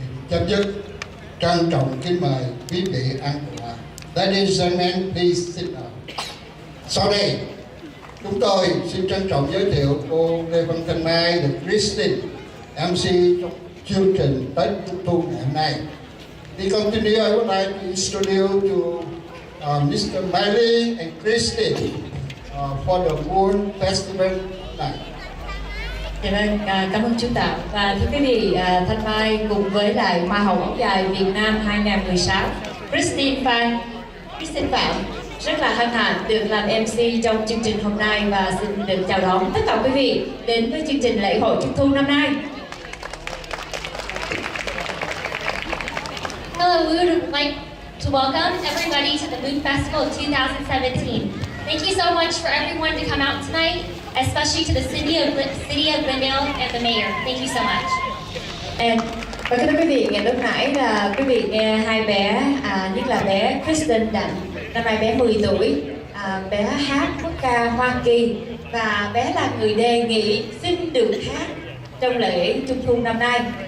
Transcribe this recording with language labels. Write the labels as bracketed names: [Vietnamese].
[Vietnamese] Chấm dứt. Trân trọng kính mời quý vị an tọa. [English] Ladies and gentlemen, please sit down. [Vietnamese] Sau đây, chúng tôi xin trân trọng giới thiệu cô Lê Văn Thanh Mai, được Christine, MC trong chương trình Tết Trung thu ngày hôm nay. [English] To continue, I would like to introduce to Mr. Miley and Christine for the Moon Festival night. [Vietnamese] Dạ vâng, cảm ơn chú Tạo. Và thưa quý vị, Thanh Mai cùng với lại Hoa hậu áo dài Việt Nam 2016, Christine Phạm rất là hân hạnh được làm MC trong chương trình hôm nay và xin được chào đón tất cả quý vị đến với chương trình lễ hội Trung thu năm nay. [English] Hello, we would like to welcome everybody to the Moon Festival of 2017. Thank you so much for everyone to come out tonight, especially to the city of Glendale and the mayor. Thank you so much. [Vietnamese] Và thưa quý vị, ngày lúc nãy là quý vị nghe hai bé, nhất là bé Kristen Đặng, năm nay bé 10 tuổi, bé hát quốc ca Hoa Kỳ và bé là người đề nghị xin được hát trong lễ Trung thu năm nay.